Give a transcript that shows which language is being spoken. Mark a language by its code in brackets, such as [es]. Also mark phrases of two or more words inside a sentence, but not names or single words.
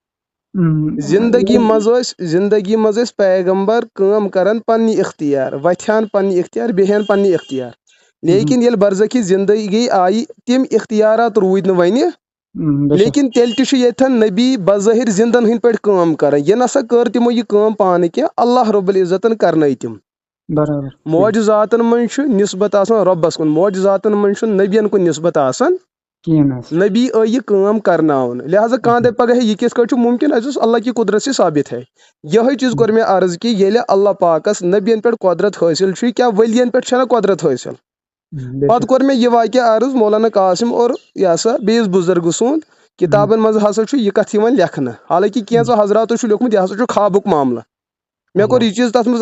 [ks] زندگی منٛز ٲسۍ پیغمبر کٲم کران پننہِ اختیار وتھِ ہن پننہِ اختیار بیٚہہِ ہن پننہِ اختیار لیکن ییٚلہِ برزخی زندگی آیہِ تِم اختیارات روٗدۍ نہٕ وۄنۍ لیکن تیٚلہِ تہِ چھُ ییٚتھن نبی بظٲہر زندن ہٕنٛدۍ پٲٹھۍ کٲم کران یہِ نسا کٔر تِمو یہِ کٲم پانہٕ کینٛہہ اللہ رۄب العزتن کرنٲے تِم معجزاتن منٛز چھُ نسبت آسان رۄبس کُن معجزاتن منٛز چھُنہٕ نبین کُن نسبت آسان نبی آیہِ یہِ کٲم کرناوُن لہٰذا کانٛہہ دپہِ پگاہ یہِ کِتھ کٲٹھۍ چھُ مُمکِن اَسہِ اوس اللہ کی [ur] قدرت سے ثابت ہے [ks] یِہوے چیٖز کوٚر مےٚ عرض کہِ ییٚلہِ اللہ پاکس نبین پٮ۪ٹھ قۄدرت حٲصِل چھُ کیٛاہ ؤلین پٮ۪ٹھ چھنہ قۄدرت حٲصِل پتہٕ کوٚر مےٚ یہِ واقعہ عرض مولانا قاسم اور یہِ ہسا بیٚیِس بُزرگہٕ سُنٛد کِتابن منٛز ہسا چھُ یہِ کتھ یِوان لیکھنہٕ حالانکہِ کینٛژو حضراتو چھُ لیوٗکھمُت یہِ ہسا چھُ خوابُک معاملہٕ مےٚ کوٚر یہِ چیٖز تتھ منٛز